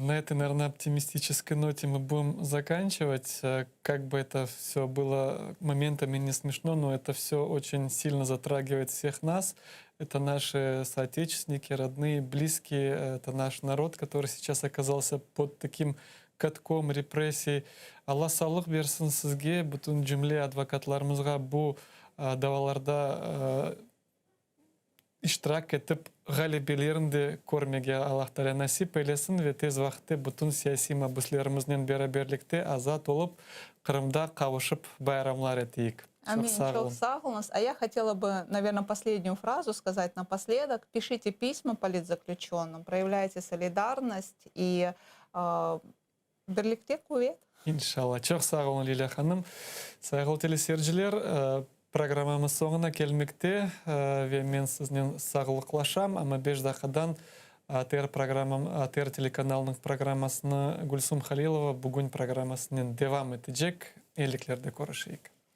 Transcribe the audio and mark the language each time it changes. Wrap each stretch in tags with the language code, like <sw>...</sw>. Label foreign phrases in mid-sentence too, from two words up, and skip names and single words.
<ru>На этой, наверное, оптимистической ноте мы будем заканчивать. Как бы это все было моментами не смешно, но это все очень сильно затрагивает всех нас. Это наши соотечественники, родные, близкие. Это наш народ, который сейчас оказался под таким катком репрессий.</ru> <crh>Алла саулык берсин сизге, бүтүн жумле адвокатларыбызга бу даваларда иштирак этип галибелеринди көрмеге Аллах Таала насип эйлесин ве тез вакытта бүтүн саясий мабусларыбыздын бераберликте азат болуп Кырымда кабышып байрамлар этейик. Аминь. Çok sağ olun.</crh> <ru>А я хотела бы, наверное, последнюю фразу сказать напоследок. Пишите письма политзаключенным, проявляйте солидарность и</ru> <crh>Бірлікте кувет.</crh> <ru>Иншалла.</ru> <crh>Çok sağ olun Лилия ханым. Сайгыл телесерджилер, программамыз соңына келмекте. Мен сизден сагылыклашам, ама 5 дакыдан АТР телеканалының программасыны Гульсум Халилова бүгін программасынан девам этежек. Эйликлерде көрүшейик.</crh>